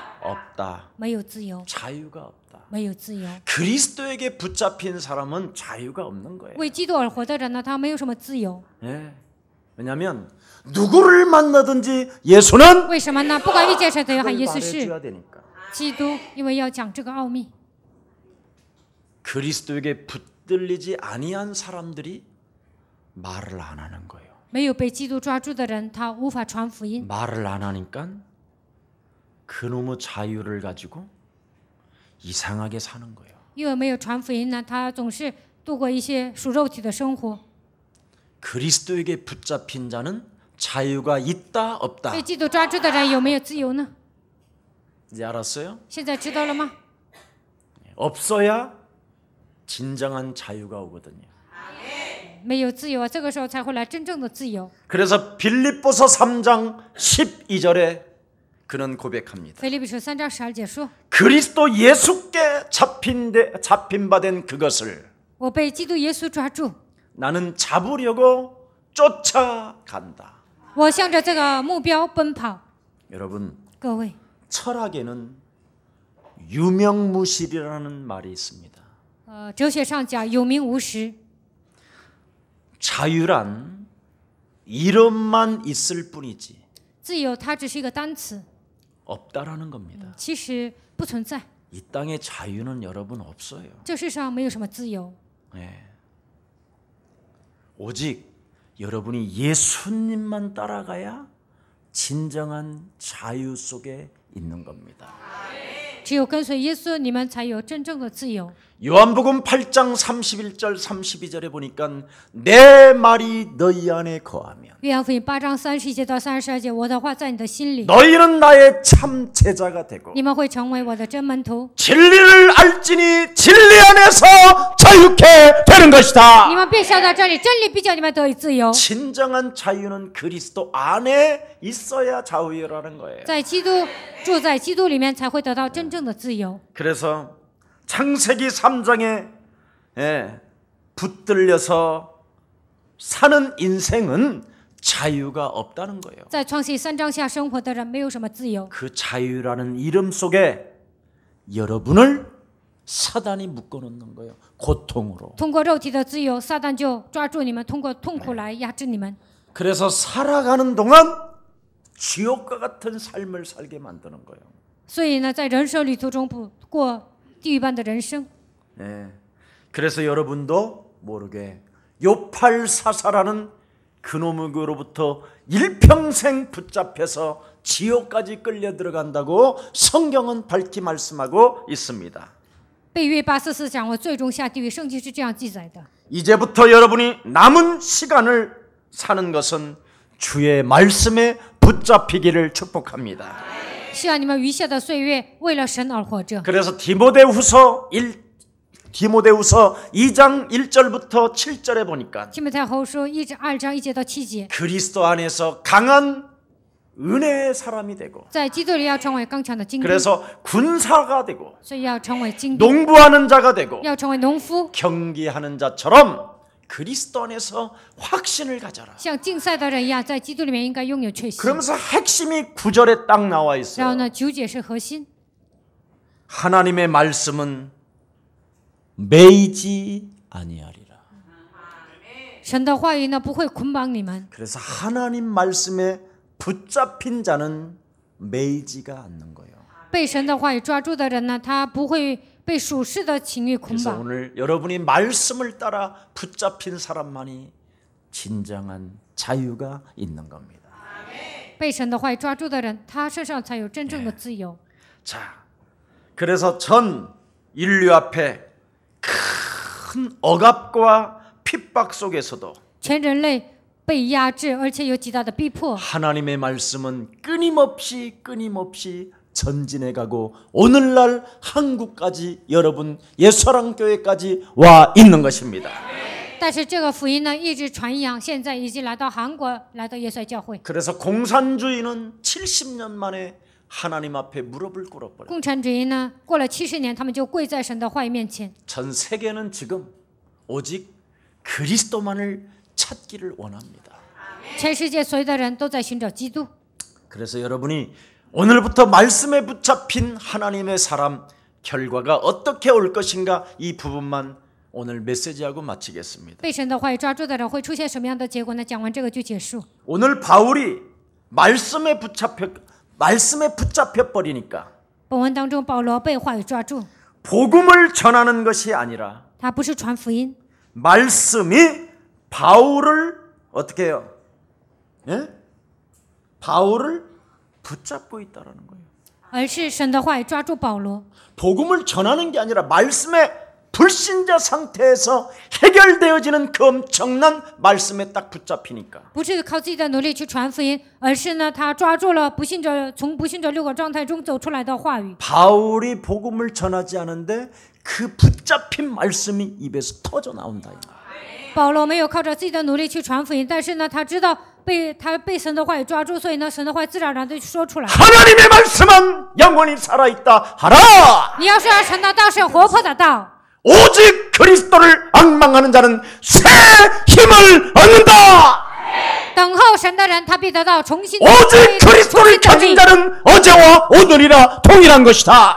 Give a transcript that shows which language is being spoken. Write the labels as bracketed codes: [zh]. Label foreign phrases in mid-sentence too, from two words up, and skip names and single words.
[ko] 없다 [zh] 没有自由， [ko] 자유가 없다 [zh] 没有自由。 [ko] 그리스도에게 붙잡힌 사람은 자유가 없는 거예요. [zh] 为基督而活的人呢，他没有什么自由。 [ko] 예. 왜냐하면 누구를 만나든지 예수는 [zh] 为什么呢？不管遇见谁都要喊 [ko] 그걸 [zh] 耶稣是 [ko] 말해줘야 되니까. [zh] 基督，因为要讲这个奥秘。 [ko] 그리스도에게 붙들리지 아니한 사람들이 말을 안 하는 거예요. [zh] 没有被基督抓住的人，他无法传福音。 [ko] 말을 안 하니까 그놈의 자유를 가지고 이상하게 사는 거예요. [zh] 因为没有传福音呢，他总是度过一些属肉体的生活。 [ko] 그리스도에게 붙잡힌 자는 자유가 있다 없다. [zh] 被基督抓住的人有没有自由呢？ [ko] 이제 알았어요? [zh] 现在知道了吗？ [ko] 없어야 진정한 자유가 오거든요. [zh] 没有自由啊，这个时候才会来真正的自由。 [ko] 그래서 빌립보서 3장 12절에 그는 고백합니다. [zh] 腓立比书3章12节说 [ko] 그리스도 예수께 잡힌 바 된 그것을 [zh] 我被基督耶稣抓住， [ko] 나는 잡으려고 쫓아간다. [zh] 我向着这个目标奔跑。 [ko] 여러분, [zh] 各位， [ko] 철학에는 유명무실이라는 말이 있습니다. [zh] 哲学上讲有名无实， [ko] 자유란 이름만 있을 뿐이지 [zh] 自由它只是一个单词， [ko] 없다라는 겁니다. [zh] 其实不存在。 [ko] 이 땅에 자유는 여러분 없어요. [zh] 这世上没有什么自由， [ko] 네. 오직 여러분이 예수님만 따라가야 진정한 자유 속에 있는 겁니다. [zh] 只有跟随耶稣，你们才有真正的自由。 [ko] 요한복음 8장 31절 32절에 보니까 내 말이 너희 안에 거하면 [zh] 约翰福音8章31节到32节，我的话在你的心里， [ko] 너희는 나의 참 제자가 되고 [zh] 你们会成为我的真门徒。 [ko] 진리를 알지니 진리 안에서 자유케 되는 것이다. [zh] 你们便晓得这里真理必叫你们得以自由。 [ko] 진정한 자유는 그리스도 안에 있어야 자유라는 거예요. [zh] 在基督住在基督里面，才会得到真正的自由。 [ko] 그래서 창세기 3장에 붙들려서 사는 인생은 자유가 없다는 거예요. [zh] 在创世3章下生活的人没有什么自由。 [ko] 그 자유라는 이름 속에 여러분을 사단이 묶어놓는 거예요. 고통으로. [zh] 通过肉体的自由，撒旦就抓住你们，通过痛苦来压制你们。 [ko] 그래서 살아가는 동안 지옥과 같은 삶을 살게 만드는 거예요. [zh] 所以呢，在人生旅途中不过地狱般的人生。 [ko] 네. 그래서 여러분도 모르게 요팔사사라는 그놈으로부터 일평생 붙잡혀서 지옥까지 끌려 들어간다고 성경은 밝히 말씀하고 있습니다. [zh] 被约844掌握，最终下地狱。圣经是这样记载的。 [ko] 이제부터 여러분이 남은 시간을 사는 것은 주의 말씀에 붙잡히기를 축복합니다. [zh] 希望你们余下的岁月为了神而活着。 [ko] 그래서 디모데후서 2장 1절부터 7절에 보니까 [zh] 提摩太后书2章1节到7节， [ko] 그리스도 안에서 강한 은혜의 사람이 되고 [zh] 在基督里要成为刚强的精兵， [ko] 그래서 군사가 되고 [zh] 所以要成为精兵， [ko] 농부하는 자가 되고 [zh] 要成为农夫， [ko] 경기하는 자처럼 그리스도 안에서 확신을 가져라. [zh] 像竞赛的人一样，在基督里面应该拥有确信。 [ko] 그러면서 핵심이 9절에 딱 나와 [zh] 然后 [ko] 있어요. [zh] 呢，9节是核心。 [ko] 하나님의 말씀은 매이지 아니하리라. [zh] 神的话语呢不会捆绑你们， [ko] 그래서 하나님 말씀에 붙잡힌 자는 매이지가 않는 거예요. [zh] 被神的话语抓住的人呢，他不会被属世的情欲捆 [ko] 그래서 [zh] 绑。 [ko] 오늘 여러분이 말씀을 따라 붙잡힌 사람만이 진정한 자유가 있는 겁니다. [zh] 被神的话语抓住的人，他身上才有真正的自由。 [ko] 자, 그래서 전 인류 앞에 큰 억압과 핍박 속에서도 [zh] 全人类被压制，而且有极大的逼迫。 [ko] 하나님의 말씀은 끊임없이 전진해가고 오늘날 한국까지 여러분 예수사랑교회까지 와 있는 것입니다. [zh] 但是这个福音呢，一直传扬，现在已经来到韩国，来到耶稣教会。 [ko] 그래서 공산주의는 70년 만에 하나님 앞에 무릎을 꿇어버려요. [zh] 共产主义呢，过了70年，他们就跪在神的话语面前。 [ko] 전 세계는 지금 오직 그리스도만을 찾기를 원합니다. [zh] 全世界所有的人都在寻找基督。 [ko] 그래서 여러분이 오늘부터 말씀에 붙잡힌 하나님의 사람 결과가 어떻게 올 것인가 이 부분만 오늘 메시지하고 마치겠습니다. [zh] 被神的话语抓住的人会出现什么样的结果呢？讲完这个就结束。 [ko] 오늘 바울이 말씀에 붙잡혀 버리니까 [zh] 本文当中，保罗被话语抓住， [ko] 복음을 전하는 것이 아니라 [zh] 他不是传福音， [ko] 말씀이 바울을 어떻게 해요? 예? 바울을 붙잡고 있다라는 거예요. [zh] 而是神的话语抓住保罗。 [ko] 복음을 전하는 게 아니라 말씀의 불신자 상태에서 해결되어지는 그 엄청난 말씀에 딱 붙잡히니까 [zh] 不是靠自己的努力去传福音，而是呢，他抓住了从不信者6个状态中走出来的话语。 [ko] 바울이 복음을 전하지 않은데 그 붙잡힌 말씀이 입에서 터져 나온다. [zh] 保罗没有靠着自己的努力去传福音，但是呢，他知道被神的话语抓住，所以呢，神的话自然而然地说出来。 [ko] 하나님의 말씀은 영원히 살아있다 하라. [zh] 你要说神的道是活泼的道， [ko] 오직 그리스도를 앙망하는 자는 새 힘을 얻는다. [zh] 等候神的人，他必得到重新的 [ko] 오직 그리스도를 [zh] 得 [ko] 찾은 [zh] 力。 [ko] 자는 어제와 오늘이라 동일한 것이다.